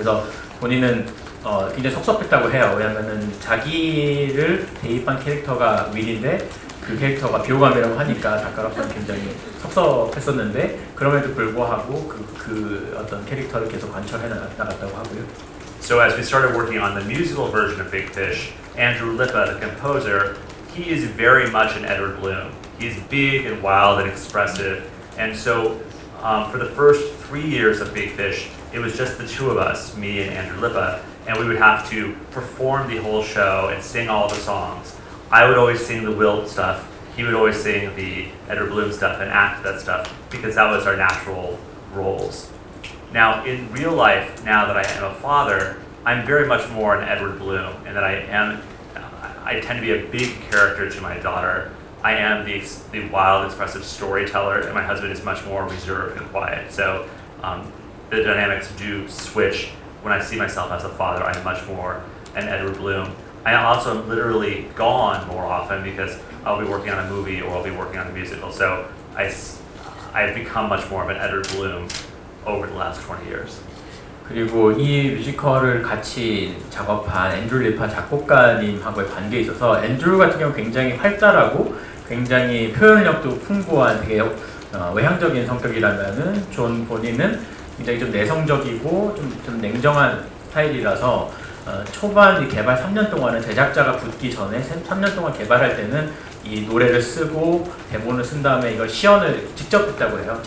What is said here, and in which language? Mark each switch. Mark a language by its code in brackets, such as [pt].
[ko] 그래서 본인은 굉장히 섭섭했다고 해요. 왜냐면은 자기를 대입한 캐릭터가 윌인데 그 캐릭터가 비호감이라고 하니까 작가로서는 굉장히 섭섭했었는데, 그럼에도 불구하고 그 어떤 캐릭터를 계속 관철해 나갔다고 하고요. [en] So as we started working on the musical version of Big Fish, Andrew Lippa, the composer, he is very much an Edward Bloom. He's big and wild and expressive, and so for the first 3 years of Big Fish, it was just the two of us, me and Andrew Lippa, and we would have to perform the whole show and sing all the songs. I would always sing the Will stuff, he would always sing the Edward Bloom stuff and act that stuff, because that was our natural roles. Now, in real life, now that I am a father, I'm very much more an Edward Bloom, and that I tend to be a big character to my daughter. I am the wild, expressive storyteller, and my husband is much more reserved and quiet. So the dynamics do switch. When I see myself as a father, I'm much more an Edward Bloom. I also am literally gone more often because I'll be working on a movie or I'll be working on a musical. So I've become much more of an Edward Bloom over the last 20 years. [ko] 그리고 이 뮤지컬을 같이 작업한 앤드류 리파 작곡가님하고의 관계에 있어서 앤드류 같은 경우 굉장히 활달하고 굉장히 표현력도 풍부한 되게 외향적인 성격이라면은 존 본인은 굉장히 좀 내성적이고 좀 냉정한 스타일이라서 초반 이 개발 3년 동안은 제작자가 붙기 전에 3년 동안 개발할 때는 이 노래를 쓰고 대본을 쓴 다음에 이걸 시연을 직접 했다고 해요.